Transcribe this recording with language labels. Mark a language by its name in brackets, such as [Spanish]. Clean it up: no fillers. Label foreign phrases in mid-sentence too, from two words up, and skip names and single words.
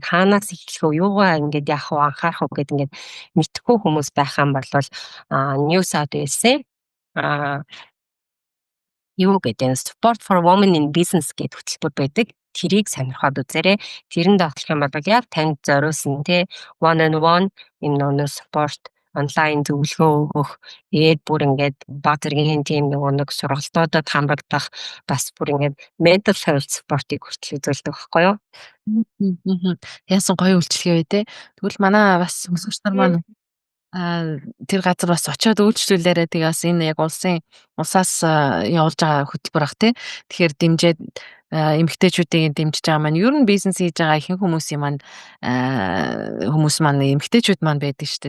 [Mongolian] Хаанаас эхлэх вэ? Юугаа яах вэ? Анхаарах вэ гэд мэдхгүй хүмүүс байх юм бол New South Wales-ийн юу гэдэг Support for Women in Business гэдэг хөтөлбөр байдаг. Тэрийг сонирхоод үзээрэй. Тэрэнд очих юм бол яг танд зориулсан [English] one on one [Mongolian] энэ support онлайн зөвлөгөө өгөх бүр баг зэргийн тийм нэг сургалтуудад хамрагдах бас бүр [English] mental health support- [Mongolian] ыг хүртэл үзүүлдэг байхгүй юу? Яасан гоё үйлчлэгээ бай Тэгвэл манай бас өсвөрч нар маань тэр газар бас очиод үйлчлүүлээрээ бас энэ яг улсаас явуулж байгаа хөтөлбөр ах тэгэхээр дэмжээд эмэгтэйчүүдийг дэмжиж байгаа маань ер нь бизнес хийж байгаа ихэнх хүмүүс маань эмэгтэйчүүд маань байдаг шүү дээ.